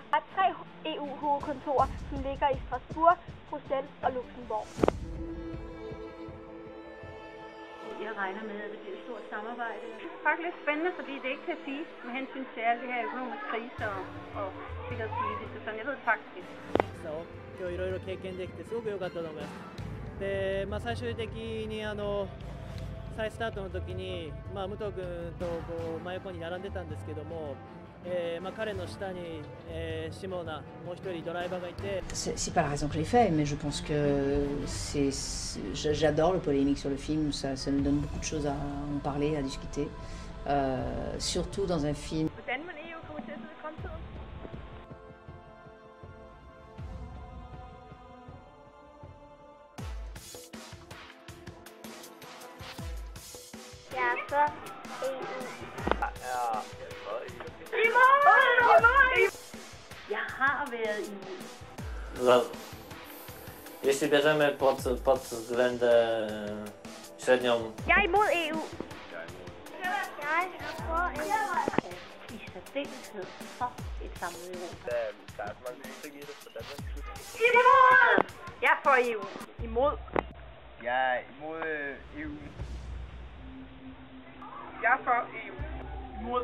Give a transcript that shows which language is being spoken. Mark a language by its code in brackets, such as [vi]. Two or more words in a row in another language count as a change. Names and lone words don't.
[da] Der er 3 EU-hovedkontorer, som ligger i Strasbourg, Bruxelles og Luxembourg. Jeg regner med, at det bliver et stort samarbejde. Det er faktisk lidt spændende, fordi det ikke kan siges med hensyn til alle det her økonomiske krise og sikkerhedspolitiske, så jeg ved det faktisk ikke. [ja] 今日いろいろ経験できてすごく良かったと思います。で、最終的に再スタートの時に、武藤君と真横に並んでたんですけども、彼の下に、シモナもう一人ドライバーがいて。 [fr] C'est pas la raison que je l'ai fait, mais je pense que j'adore le polémique sur le film. Ça nous donne beaucoup de choses à en parler, à discuter, surtout dans un film. [da] Hvordan man EU kommer til at se i fremtiden? Jeg er for EU. Jeg har været i... [pl] Jeśli bierzemy pod względem średnią... [da] Jeg er imod EU. Jeg er for EU. I særdeleshed for et samlet Europa. Der er så mange ting i det, så Danmark skal... Imod! Jeg er for EU. Imod. Jeg er imod EU. Jeg er for EU. Imod.